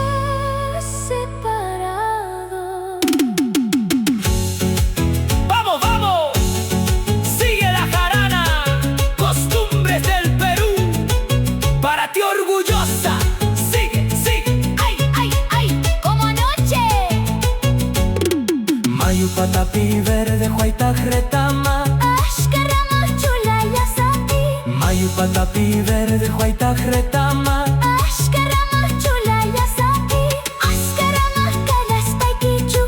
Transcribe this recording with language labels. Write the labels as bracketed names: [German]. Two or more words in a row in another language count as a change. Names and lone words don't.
[Spanish] separado. ¡Vamos, vamos! ¡Sigue la jarana! Costumbres del Perú. Para ti orgullosa. Sigue, sigue. Ay, ay, ay, como anoche. [Quechua] Mayu patapi verde huayta retama. Ashkarama chulaya sapi, Mayu patapi verde huayta retama. Ashkarama chulaya sapi, Ashkarama kayas paikichu,